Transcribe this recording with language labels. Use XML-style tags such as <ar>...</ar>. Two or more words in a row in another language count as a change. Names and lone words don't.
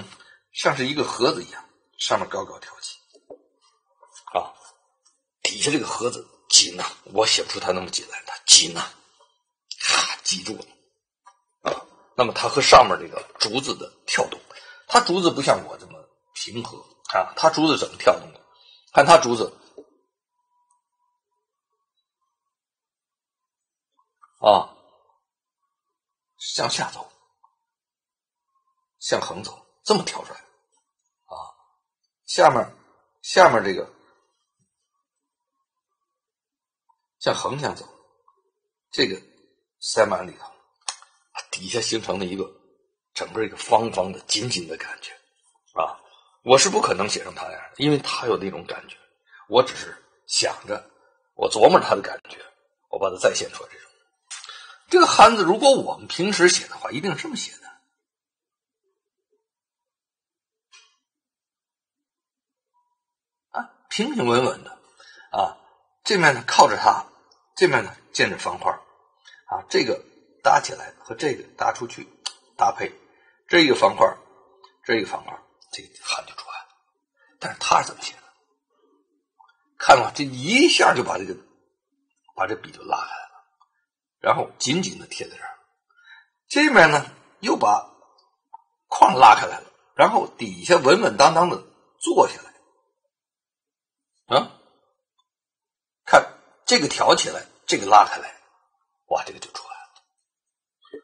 <zh>像是一個盒子一樣，上面高高挑起底下這個盒子緊我寫不出它那麼緊來，它緊擠住了那麼它和上面這個竹子的跳動，它竹子不像我這麼平和它竹子怎麼跳動的？看它竹子向下走，向橫走，這麼跳出來下面這個向橫向走，這個塞滿裡頭，底下形成了一個整個一個方方的緊緊的感覺我是不可能寫成它那樣的，因為它有那種感覺，我只是想着我琢磨它的感覺，我把它再現出來這個漢字如果我們平時寫的話，一定是這麼寫的。平平穩穩的啊，这面呢靠着它，这面呢建着方块啊，这个搭起来和这个搭出去搭配，这一个方块，这一个方块，这个函就出来了。但是他是怎么写的？看了这一下就把这筆就拉开了，然後緊緊的貼在這兒。這面呢又把框拉開來了，然後底下穩穩當當的坐下來。看這個挑起來，這個拉開來，哇，這個就出來了。</zh>